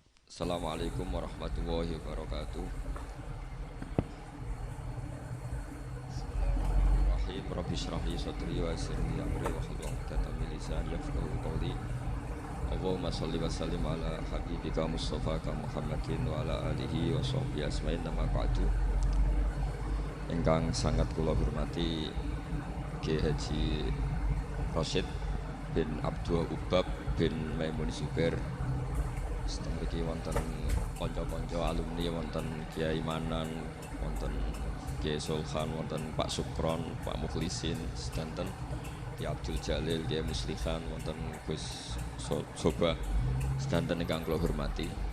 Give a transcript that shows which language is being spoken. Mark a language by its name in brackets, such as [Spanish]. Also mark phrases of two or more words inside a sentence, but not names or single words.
[Arabic] السلام عليكم ورحمة الله وبركاته. بسم الله الرحمن الرحيم. رب اشرح لي صدري ويسر لي أمري واحلل عقدة من لساني يفقهوا قولي. اللهم صل وسلم على حبيبك المصطفى محمد وعلى آله وصحبه أجمعين أما بعد. [Javanese] Ingkang sangat kula hormati Ki Haji Rasyid bin Abdul Ubab bin Maimun Zubair. Setengah iki wonten kanca-kanca alumni, wonten Kiai Manan, wonten Kiai Sulhan, wonten Pak Sukron, Pak Mukhlisin, sedanten Ki Abdul Jalil, Kiai Muslihan, wonten Gus Soba, sedanten ingkang kula hormati.